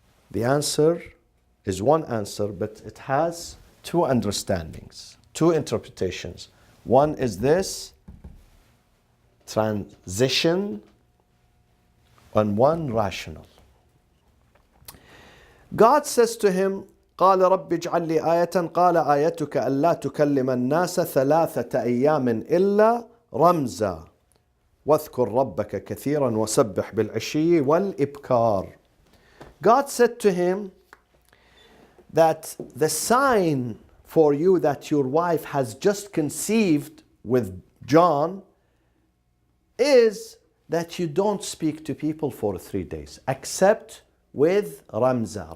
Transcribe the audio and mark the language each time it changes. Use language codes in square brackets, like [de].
[en] The answer is one answer, but it has two understandings, two interpretations. One is this transition, and one rational. God says to him, [ar] قال رب اجعل لي آية قال آيتك ألا تكلم الناس ثلاثة أيام إلا رمزا واذكر ربك كثيرا وسبح بالعشي والإبكار. [en] God said to him that the sign for you that your wife has just conceived with John is that you don't speak to people for 3 days, except with ramza.